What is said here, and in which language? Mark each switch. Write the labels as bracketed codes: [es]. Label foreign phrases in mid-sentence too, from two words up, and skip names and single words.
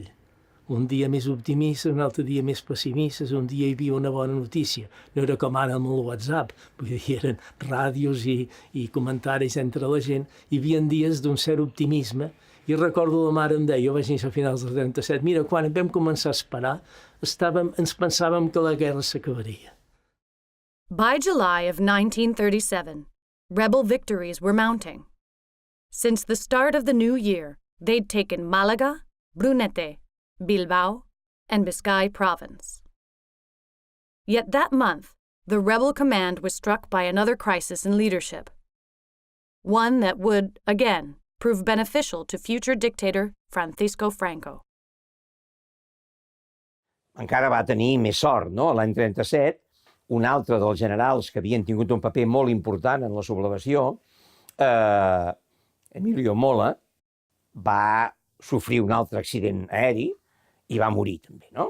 [ca] Un dia més optimista, un altre dia més pessimista, un dia hi havia una bona notícia. No era com ara amb el WhatsApp, vull dir, eren ràdios i comentaris entre la gent. Hi havia dies d'un cert optimisme, i recordo la mare em deia, jo vaig néixer a finals del 37, mira, quan vam començar a esperar, ens pensàvem que la guerra s'acabaria. [en] By July of 1937, rebel victories were mounting. Since the start of the new year, they'd taken Malaga, Brunete, Bilbao, and Biscay province. Yet that month, the rebel command was struck by another crisis in leadership. One that would, again, prove beneficial to future dictator Francisco Franco. [ca] Encara va tenir més sort, no? L'any 37, un altre dels generals que havien tingut un paper molt important en la sublevació, Emilio Mola, va sofrir un altre accident aeri i va morir també, no?